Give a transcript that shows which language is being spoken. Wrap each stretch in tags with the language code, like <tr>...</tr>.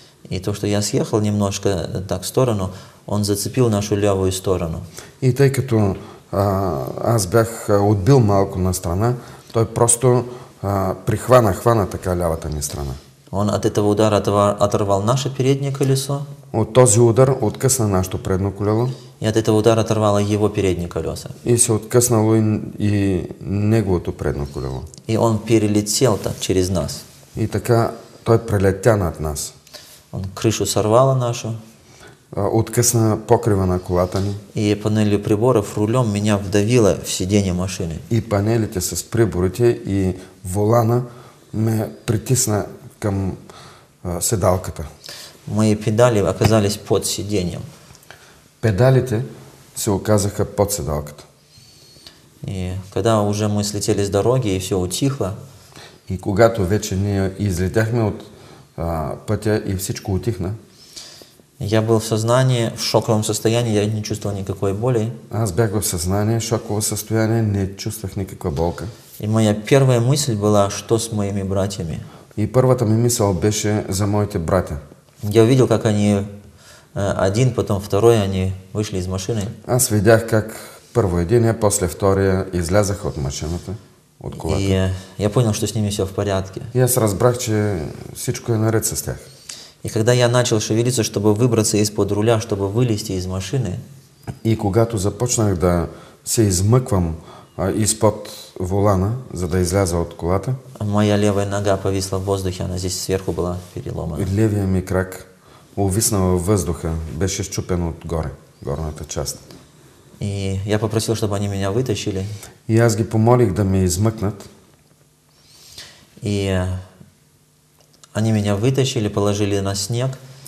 <ru>И то, что я съехал немножко так в сторону, он зацепил нашу левую сторону.</ru> <bg>И тъй като аз бях отбил малко на страна, той просто хвана така лявата ни страна.</bg> <ru>Он от этого удара оторвал наше переднее колесо.</ru> <bg>От този удар откъсна нашето предно колело.</bg> <ru>И от этого удара оторвало его передние колеса.</ru> <bg>И се откъснало и неговото предно колело.</bg> <ru>И он перелетел так через нас.</ru> <bg>И така той прелетя над нас.</bg> <ru>Он крышу сорвало нашу.</ru> <bg>Откъсна покрива на колата ни.</bg> <ru>И панелью приборов рулем меня вдавило в сиденье машины.</ru> <bg>И панелите с приборите и волана ме притисна към седалката.</bg> <ru>Мои педали оказались под сиденьем.</ru> <bg>Педалите се оказаха под седалката.</bg> <ru>И когда уже мы слетели с дороги и все утихло,</ru> <bg>И когато вече ние излетяхме от пътя и всичко утихна,</bg> <ru>я был в сознании, в шоковом состоянии, я не чувствовал никакой боли.</ru> <bg>аз бях в съзнание, шоково състояние, не чувствах никаква болка.</bg> <ru>И моя первая мысль была, что с моими братьями.</ru> <bg>И първата ми мисъл беше за моите братя.</bg> <ru>Я увидел, как они один, потом второй, они вышли из машины.</ru> <bg>Аз видях как първо единия, после втория излязаха от машината, от колата.</bg> <ru>И я понял, что с ними все в порядке.</ru> <bg>И аз разбрах, че всичко е наред с тях.</bg> <ru>И когда я начал шевелиться, чтобы выбраться из-под руля, чтобы вылезти из машины,</ru> <bg>И когато започнах да се измъквам изпод волана, за да изляза от колата,</bg> <ru>моя левая нога повисла в воздухе, она здесь сверху была переломана.</ru> <bg>левия ми крак увиснал във въздуха, беше счупен отгоре, горната част.</bg> <ru>И я попросил, чтобы они меня вытащили.</ru> <bg>И аз ги помолих да ме измъкнат.</bg> <ru>И они меня вытащили, положили на снег.</ru>